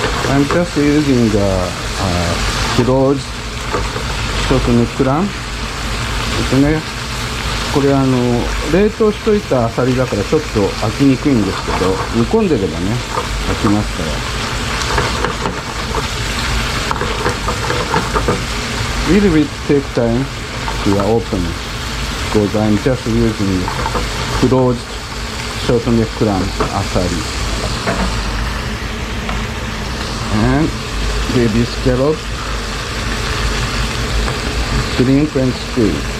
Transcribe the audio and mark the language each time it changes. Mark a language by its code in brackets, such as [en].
[en] I'm just using closed short neck lamb. [ja] これ冷凍しといたアサリだからちょっと飽きにくいんですけど、煮込んでればね飽きますから。 [en] Little bit take time to open because I'm just using closed short neck lamb asari and baby scallop, shrimp and squid.